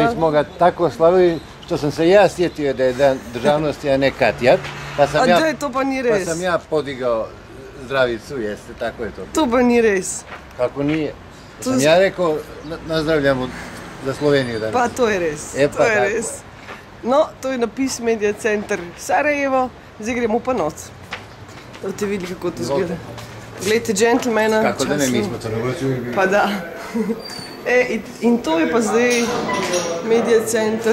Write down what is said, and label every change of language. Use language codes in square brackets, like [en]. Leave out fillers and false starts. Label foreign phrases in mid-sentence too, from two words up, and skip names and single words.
[hr] Ali smo ga tako slavili što sam se ja sjetio da je Dan državnosti, a ne Katjat. [sl] To pa ni res. [hr] Pa sam ja podigao zdravicu, jeste, tako je to. [sl] To pa ni res. [hr] Kako nije? Sam ja rekao, nazdravljamo za Sloveniju danas. [sl] Pa to je res, to je res. No, to je napis Media center Sarajevo, zdaj gremo pa noc. Da te vidi, kako to izgleda. Poglejte, džentlmena. [hr] Kako da ne, mi smo to nagočili. [sl] Pa da. In to je pa zdaj Media center.